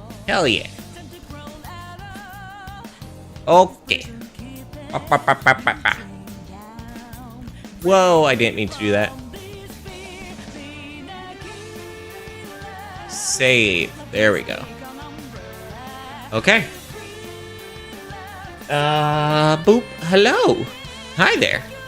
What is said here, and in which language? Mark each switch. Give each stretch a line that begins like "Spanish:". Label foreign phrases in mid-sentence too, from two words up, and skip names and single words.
English: Hell yeah. Okay. Ba, ba, ba, ba, ba, ba. Whoa, I didn't mean to do that. Save. There we go. Okay. Boop. Hello. Hi there.